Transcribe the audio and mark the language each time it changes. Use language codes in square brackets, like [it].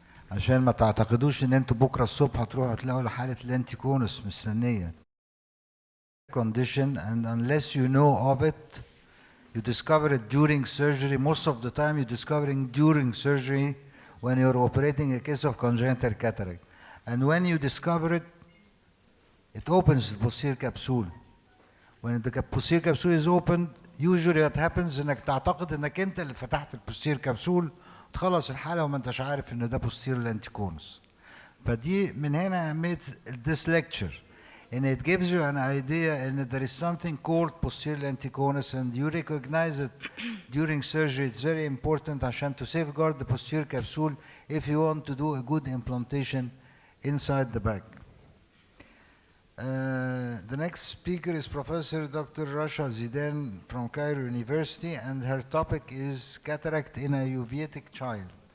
[ar] عشان ما تعتقدوش ان انتوا بكره الصبح هتروحوا تلاقوا حاله لنتيكونس مستنيه. [en] Condition, and unless you know of it, you discover it during surgery. Most of the time you're discovering during surgery when you're operating a case of congenital cataract. And when you discover it, it opens the posterior capsule. When the posterior capsule is opened, usually what happens [ar] انك تعتقد انك انت اللي فتحت البوستير كبسول تخلص الحالة وما انتش عارف ان ده posterior lenticonus. فدي من هنا أهمية [en] this lecture. And it gives you an idea and there is something called posterior lenticonus, and you recognize it during surgery. It's very important [ar] عشان [en] to safeguard the posterior capsule if you want to do a good implantation inside the back. The next speaker is Professor Dr. Rasha Zidan from Cairo University, and her topic is cataract in a uveitic child.